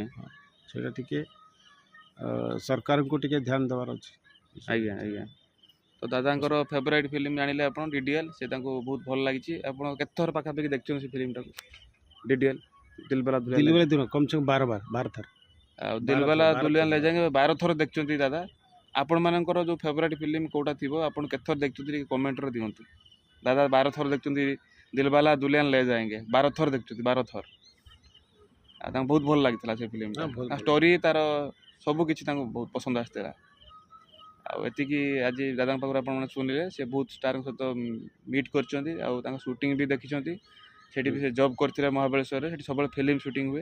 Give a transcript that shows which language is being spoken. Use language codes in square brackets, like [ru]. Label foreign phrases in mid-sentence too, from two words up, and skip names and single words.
[or] ସେଇଟା ଟିକେ ସରକାରଙ୍କୁ ଟିକେ ଧ୍ୟାନ ଦେବାର ଅଛି ଆଜ୍ଞା ଆଜ୍ଞା। ତ ଦାଦାଙ୍କର ଫେଭରାଇଟ୍ ଫିଲ୍ମ ଜାଣିଲେ ଆପଣ ଡିଡିଏଲ୍, ସେ ତାଙ୍କୁ ବହୁତ ଭଲ ଲାଗିଛି। ଆପଣ କେତେଥର ପାଖାପାଖି ଦେଖିଛନ୍ତି ସେ ଫିଲ୍ମଟାକୁ ଡିଡିଏଲ୍ ଦିଲବାଲା ଦୁଲ୍ହନିଆ ଦିଲ୍ଲୀ ले ବାଲେ ଦିନ [hi] कम से कम [or] 12 ଥର ଆଉ ବାର ଦିଲବାଲା ଥର, ବାର ଦୁଲ୍ହନିଆ ଥର। ले जाएंगे 12 ଥର ଦେଖିଛନ୍ତି ଦାଦା। ଆପଣମାନଙ୍କର ଯେଉଁ ଫେଭରାଇଟ୍ ଫିଲ୍ମ କେଉଁଟା ଥିବ ଆପଣ କେତେଥର ଦେଖିଛନ୍ତି ଟିକେ କମେଣ୍ଟରେ ଦିଅନ୍ତୁ। ଦାଦା 12 ଥର ଦେଖିଛନ୍ତି ଦିଲବାଲା ଦୁଲ୍ହନିଆ ले जाएंगे 12 ଥର ଦେଖିଛନ୍ତି 12 ଥର। ଆଉ ତାଙ୍କୁ ବହୁତ ଭଲ ଲାଗିଥିଲା ସେ ଫିଲ୍ମଟା। ହଁ, ବହୁତ ଭଲ। ଷ୍ଟୋରି ତାର ସବୁ କିଛି ତାଙ୍କୁ ବହୁତ ପସନ୍ଦ ଆସିଥିଲା। ଆଉ ଏତିକି ଆଜି ଦାଦାଙ୍କ ପାଖରୁ ଆପଣମାନେ ଶୁଣିଲେ ସେ ବହୁତ ଷ୍ଟାରଙ୍କ ସହିତ ମିଟ୍ କରିଛନ୍ତି ଆଉ ତାଙ୍କ ସୁଟିଂ ବି ଦେଖିଛନ୍ତି। ସେଠି ବି ସେ ଜବ୍ କରିଥିଲେ ମହାବଳେଶ୍ୱରରେ, ସେଠି ସବୁବେଳେ ଫିଲ୍ମ ସୁଟିଂ ହୁଏ।